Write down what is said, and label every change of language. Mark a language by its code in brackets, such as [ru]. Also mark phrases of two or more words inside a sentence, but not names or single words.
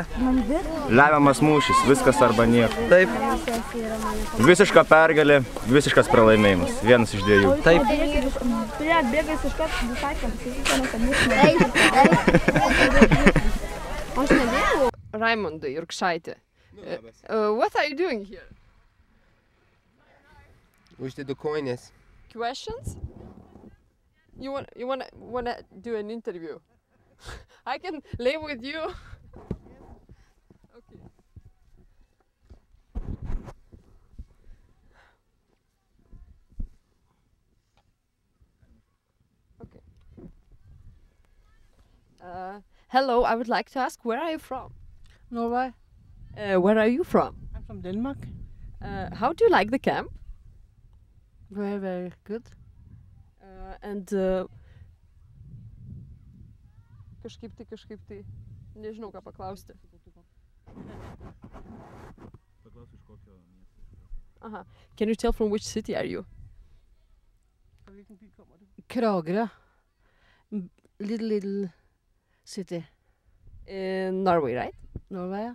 [lt] Lemiamas mūšis, viskas arba nieko. Taip. Visiška pergalė, visiškas pralaimėjimas. Vienas iš dviejų. Taip. Raimondai Jurkšaitė, [en] what are you doing here? [lt] Uždedu kojines. [en] Questions? You wanna do an interview? I can live with you. Okay. Okay. Hello, I would like to ask, where are you from? Norway. Where are you from? I'm from Denmark. How do you like the camp? Very, very good. [lt] Kažkaip tai, nežinau ką paklausti. Aha. [en] Can you tell from which city are you? Kragerø. Little city. In Norway, right? Norway.